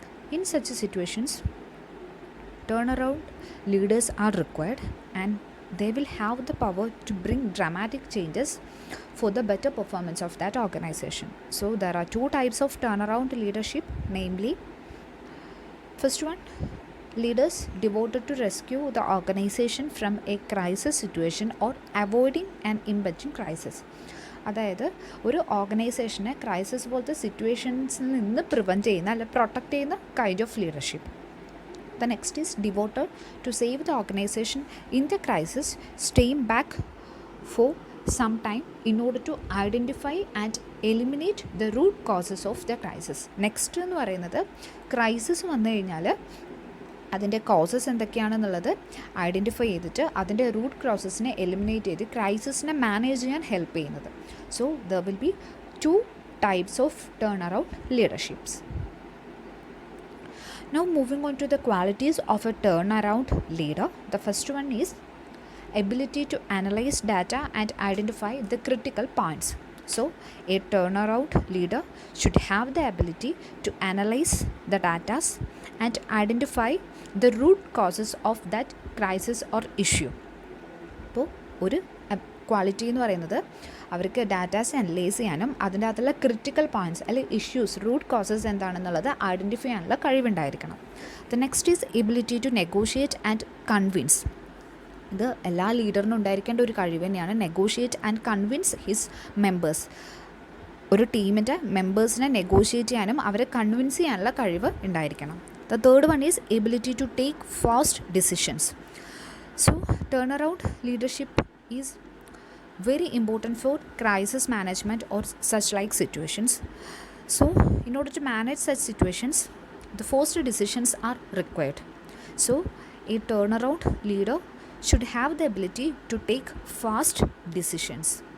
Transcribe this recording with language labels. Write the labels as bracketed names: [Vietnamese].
[English] In such situations, turnaround leaders are required and they will have the power to bring dramatic changes for the better performance of that organization. So there are two types of turnaround leadership, namely, first one, leaders devoted to rescue the organization from a crisis situation or avoiding an impending crisis. [Malayalam] അതായത് ഒരു ഓർഗനൈസേഷനെ crisis പോലത്തെ സിറ്റുവേഷൻസിൽ നിന്ന് prevent ചെയ്യുന്ന അല്ലെ protect ചെയ്യുന്ന kind of leadership. [English] The next is devoted to save the organisation in the crisis, staying back for some time in order to identify and eliminate the root causes of the crisis. [Malayalam] Next എന്ന് പറയുന്നത്, crisis വന്നു കഴിഞ്ഞാൽ അതിൻ്റെ causes എന്തൊക്കെയാണെന്നുള്ളത് identify ചെയ്തിട്ട് അതിൻ്റെ root കോസസിനെ eliminate ചെയ്ത് ക്രൈസിസിനെ manage ചെയ്യാൻ help ചെയ്യുന്നത്. [English] So there will be two types of turnaround leaderships. Now moving on to the qualities of a turnaround leader. The first one is ability to analyze data and identify the critical points. So a turnaround leader should have the ability to analyze the data and identify the root causes of that crisis or issue. [Malayalam] അപ്പോൾ ഒരു quality എന്ന് പറയുന്നത് അവർക്ക് datas analyse ചെയ്യാനും അതിൻ്റെ അകത്തുള്ള critical points അല്ലെങ്കിൽ issues, root causes എന്താണെന്നുള്ളത് ഐഡൻറ്റിഫൈ ചെയ്യാനുള്ള കഴിവുണ്ടായിരിക്കണം. [English] The next is ability to negotiate and convince. [Malayalam] ഇത് എല്ലാ ലീഡറിനും ഉണ്ടായിരിക്കേണ്ട ഒരു കഴിവ് തന്നെയാണ്, [English] Negotiate and convince his members. [Malayalam] ഒരു ടീമിൻ്റെ മെമ്പേഴ്സിനെ നെഗോഷിയേറ്റ് ചെയ്യാനും അവരെ കൺവിൻസ് ചെയ്യാനുള്ള കഴിവ് ഉണ്ടായിരിക്കണം. [English] The third one is ability to take fast decisions. So turnaround leadership is very important for crisis management or such like situations. So in order to manage such situations, the forced decisions are required. So a turnaround leader should have the ability to take fast decisions.